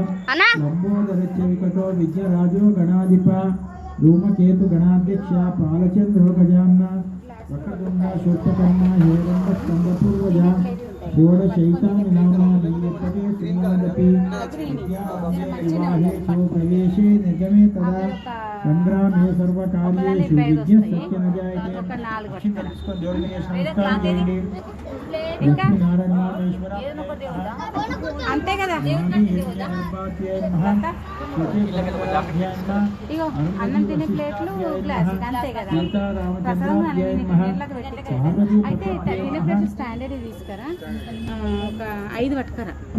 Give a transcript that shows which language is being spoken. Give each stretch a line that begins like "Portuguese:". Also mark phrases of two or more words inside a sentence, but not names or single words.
Sanskrit: लम्बोदरस्य विकटो विद्यराजो गणाधिप धूमकेतु गणाध्यक्ष पालचन्द्रो गजानन वक्रतुण्ड शूर्पकर्मा हेरम्बस्कन्दपूर्वजा षोडशैतानि नामानि यत्पदे श्रीमादपि विवाहे चो प्रवेशे निर्गमे तदा संग्रामे सर्वकार्येषु विघ्नस्तस्य न जायते
Telugu: అంతే కదా. ఇగో అన్నం తినే ప్లేట్లు గ్లాస్ అంతే కదా. అయితే తినే ప్లేట్లు స్టాండర్డ్ తీసుకురా, ఒక 5 పట్టుకరా.